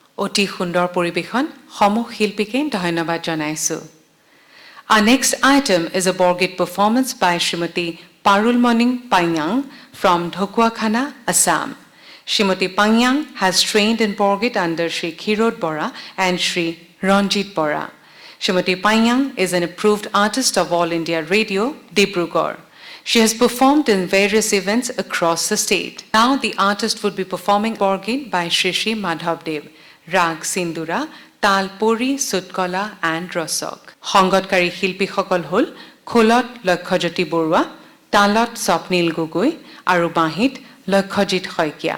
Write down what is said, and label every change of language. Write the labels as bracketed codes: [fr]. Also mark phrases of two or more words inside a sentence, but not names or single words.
[as] অতি সুন্দৰ পৰিৱেশন সমূহ শিল্পীকে ধন্যবাদ জনাইছো [en] Our next item is a Borgit performance by Srimati Parulmoning Panyang from Dhokwakhana, Assam. Srimati Panyang has trained in Borgit under Sri Khirod Bora and Sri Ranjit Bora. Srimati Panyang is an approved artist of All India Radio, Dibrugarh. She has performed in various events across the state. Now the artist would be performing Borgit by Sri Sri Madhavdev, Rag Sindura, Tal Puri, Sutkola and Rosok. [as] সংগতকাৰী শিল্পী সকল হ'ল, খোলত লক্ষজ্যোতি বৰুৱা, তালত স্বপ্নিল গগৈ, আৰু বাঁহীত লক্ষজিৎ শইকীয়া.